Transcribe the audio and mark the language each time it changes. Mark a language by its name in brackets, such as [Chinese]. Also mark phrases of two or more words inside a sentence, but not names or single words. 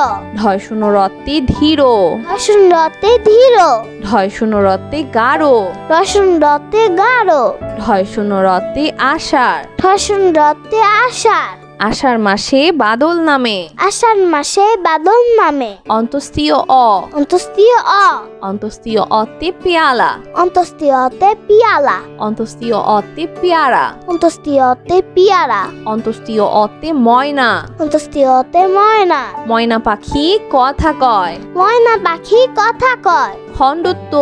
[Bangla] ঢয় শূন্য রতে ধীর। ডয় শূন্য রতে ধীর। ঢয় শূন্য রতে গাঢ়। ডয় শূন্য রতে গাঢ়। ঢয় শূন্য রতে আষাঢ়। ডয় শূন্য রতে আষাঢ়। আষাঢ় মাসে বাদল নামে। আষাঢ় মাসে বাদল নামে। অন্তস্তীয় অ। অন্তস্তীয় অ। অন্তস্তীয় অতে পেয়ালা। অন্তস্তীয় অতে পিয়ালা। অন্তস্তীয় অতে পেয়ারা। অন্তস্তীয় অতে পিয়ারা। অন্তস্তীয় অতে ময়না। অন্তস্তীয় অতে ময়না। ময়না পাখি কথা কয়। ময়না পাখি কথা কয়। খণ্ডত্ব।